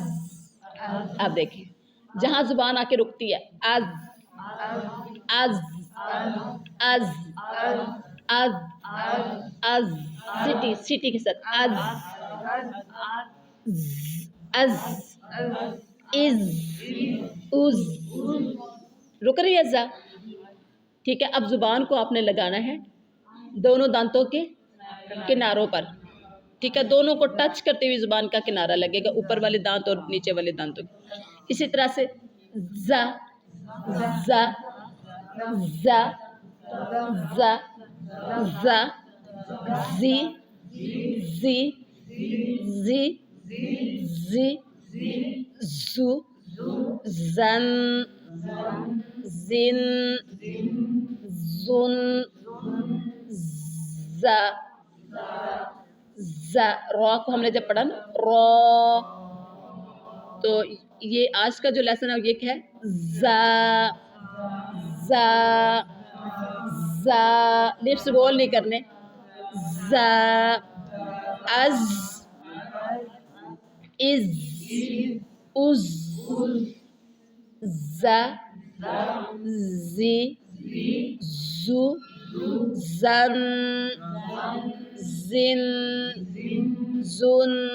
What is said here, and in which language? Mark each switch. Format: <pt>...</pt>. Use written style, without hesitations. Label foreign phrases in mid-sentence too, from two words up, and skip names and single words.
<ur>آپ دیکھیں جہاں زبان آ کے رکتی ہے از از از از از سٹی کے ساتھ از از از از رک رہی ہے زا. ٹھیک ہے، اب زبان کو آپ نے لگانا ہے دونوں دانتوں کے کناروں پر. ٹھیک ہے، دونوں کو ٹچ کرتے ہوئے زبان کا کنارہ لگے گا، اوپر والے دانت اور نیچے والے دانتوں. اسی طرح سے زا زا زا زا زا زی زی زی زی زو زن زن زن زا زا. را کو ہم نے جب پڑھا نا را، تو یہ آج کا جو لیسن ہے یہ کیا ہے؟ زا زا زا.</ur> <en>lips roll</en> <ur>نہیں کرنے. زا از از از زا زی زو زن زن زن.</ur>